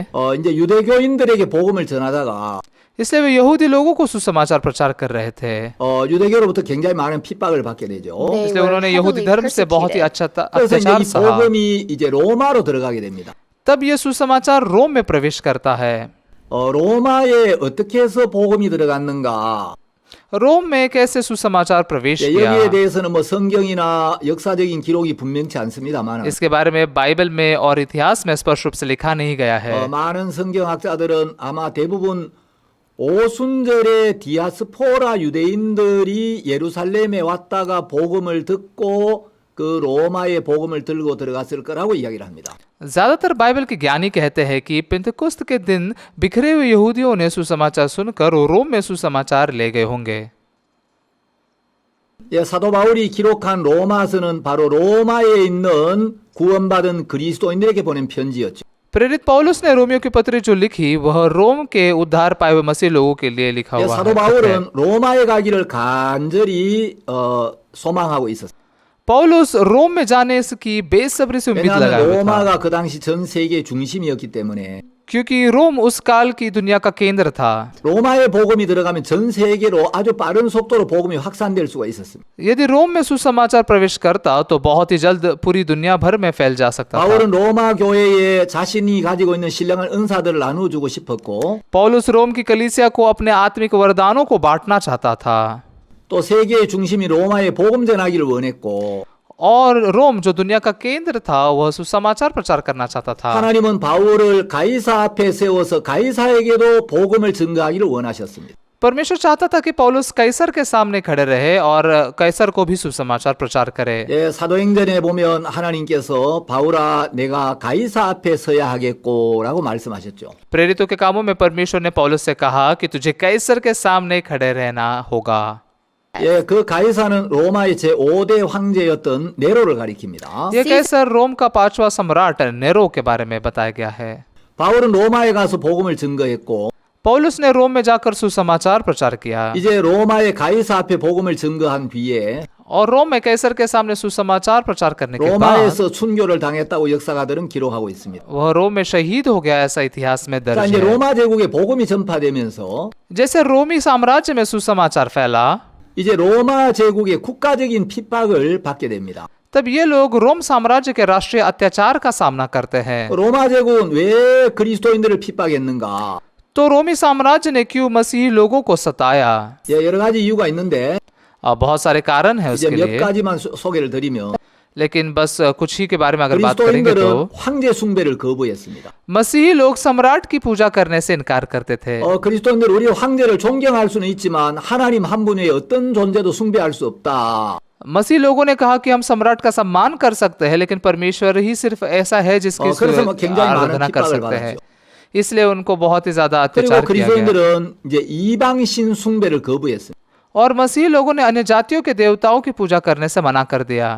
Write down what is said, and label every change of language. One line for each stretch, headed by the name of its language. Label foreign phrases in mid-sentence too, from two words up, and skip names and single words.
Korean: 이제 유대교인들에게 복음을 전하다가
Hindi: इसलिए वे यहूदी लोगों को सुसमाचार प्रचार कर रहे थे।
Korean: 유대교로부터 굉장히 많은 핍박을 받게 되죠.
English: They
Hindi: इसलिए
English: were
Hindi: उन्होंने यहूदी
English: heavily
Hindi: धर्म से बहुत ही
English: persecuted.
Korean: 그래서 이제
Hindi: अत्याचार
Korean: 이
Hindi: सहा।
Korean: 복음이 이제 로마로 들어가게 됩니다.
Hindi: तब ये सुसमाचार रोम में प्रवेश करता है।
Korean: 로마에 어떻게 해서 복음이 들어갔는가?
Hindi: रोम में कैसे सुसमाचार प्रवेश
Korean: 여기에
Hindi: किया,
Korean: 대해서는 뭐 성경이나 역사적인 기록이 분명치 않습니다만
Hindi: इसके बारे में बाइबल में और इतिहास में स्पष्ट रूप से लिखा नहीं गया है।
Korean: 많은 성경학자들은 아마 대부분 오순절에 디아스포라 유대인들이 예루살렘에 왔다가 복음을 듣고 그 로마의 복음을 들고 들어갔을 거라고 이야기를 합니다.
Hindi: ज्यादातर बाइबल के ज्ञानी कहते हैं कि पेंतकुस्त के दिन बिखरे हुए यहूदियों ने सुसमाचार सुनकर रोम में सुसमाचार ले गए होंगे।
Korean: 사도 바울이 기록한 로마서는 바로 로마에 있는 구원받은 그리스도인들에게 보낸 편지였죠.
Hindi: प्रेरित पौलुस ने रोमियो की पत्री जो लिखी वह रोम के उद्धार पाए हुए मसीह लोगों के लिए लिखा हुआ
Korean: 사도
Hindi: है।
Korean: 바울은 로마에 가기를 간절히 소망하고 있었어요.
Hindi: पौलुस रोम में जाने की बेसब्री से उम्मीद लगाए
Korean: 왜냐하면
Hindi: हुए था,
Korean: 로마가 그 당시 전 세계의 중심이었기 때문에
Hindi: क्योंकि रोम उस काल की दुनिया का केंद्र था।
Korean: 로마의 복음이 들어가면 전 세계로 아주 빠른 속도로 복음이 확산될 수가 있었습니다.
Hindi: यदि रोम में सुसमाचार प्रवेश करता तो बहुत ही जल्द पूरी दुनिया भर में फैल जा सकता था।
Korean: 바울은 로마 교회에 자신이 가지고 있는 신령한 은사들을 나눠주고 싶었고
Hindi: पौलुस रोम की कलीसिया को अपने आत्मिक वरदानों को बांटना चाहता था
Korean: 또 세계의 중심이 로마에 복음 전하기를 원했고
Hindi: और रोम जो दुनिया का केंद्र था वह सुसमाचार प्रचार करना चाहता था।
Korean: 하나님은 바울을 가이사 앞에 세워서 가이사에게도 복음을 증거하기를 원하셨습니다.
Hindi: परमेश्वर चाहता था कि पौलुस कैसर के सामने खड़े रहे और कैसर को भी सुसमाचार प्रचार करे।
Korean: 사도행전에 보면 하나님께서 바울아 내가 가이사 앞에 서야 하겠고라고 말씀하셨죠.
Hindi: प्रेरितों के कामों में परमेश्वर ने पौलुस से कहा कि तुझे कैसर के सामने खड़े रहना होगा।
Korean: 그 가이사는 로마의 제5대 황제였던 네로를 가리킵니다.
Hindi: ये कैसर रोम का 5वां सम्राट नेरो के बारे में बताया गया है।
Korean: 바울은 로마에 가서 복음을 증거했고
Hindi: पौलुस ने रोम में जाकर सुसमाचार प्रचार किया
Korean: 이제 로마의 가이사 앞에 복음을 증거한 뒤에
Hindi: और रोम में कैसर के सामने सुसमाचार प्रचार करने के बाद
Korean: 로마에서 순교를 당했다고 역사가들은 기록하고 있습니다.
Hindi: वह रोम में शहीद हो गया, ऐसा इतिहास में
Korean: 자,
Hindi: दर्ज
Korean: 이제
Hindi: है।
Korean: 로마 제국에 복음이 전파되면서
Hindi: जैसे रोमी साम्राज्य में सुसमाचार फैला,
Korean: 이제 로마 제국의 국가적인 핍박을 받게 됩니다.
Hindi: तब ये लोग रोम साम्राज्य के राष्ट्रीय अत्याचार का सामना करते हैं।
Korean: 로마 제국은 왜 그리스도인들을 핍박했는가?
Hindi: तो रोमी साम्राज्य ने क्यों मसीही लोगों को सताया?
Korean: 여러 가지 이유가 있는데
Hindi: बहुत सारे कारण है
Korean: 이제
Hindi: उसके
Korean: 몇
Hindi: लिए,
Korean: 가지만 소개를 드리면
Hindi: लेकिन बस कुछ ही के बारे में अगर बात करेंगे
Korean: 그리스도인들은
Hindi: तो
Korean: 황제 숭배를 거부했습니다.
Hindi: मसीही लोग सम्राट की पूजा करने से इनकार करते थे।
Korean: 그리스도인들 우리 황제를 존경할 수는 있지만 하나님 한 분 외에 어떤 존재도 숭배할 수 없다.
Hindi: मसीह लोगों ने कहा कि हम सम्राट का सम्मान कर सकते हैं, लेकिन परमेश्वर ही सिर्फ ऐसा है जिसकी
Korean: 그래서 뭐 굉장히 많은
Hindi: आराधना कर
Korean: 핍박을
Hindi: सकते हैं।
Korean: 받았죠.
Hindi: इसलिए उनको बहुत ही ज्यादा
Korean: 그리고
Hindi: अत्याचार किया गया।
Korean: 그리스도인들은 이제 이방신 숭배를 거부했습니다.
Hindi: और मसीह लोगों ने अन्य जातियों के देवताओं की पूजा करने से मना कर दिया।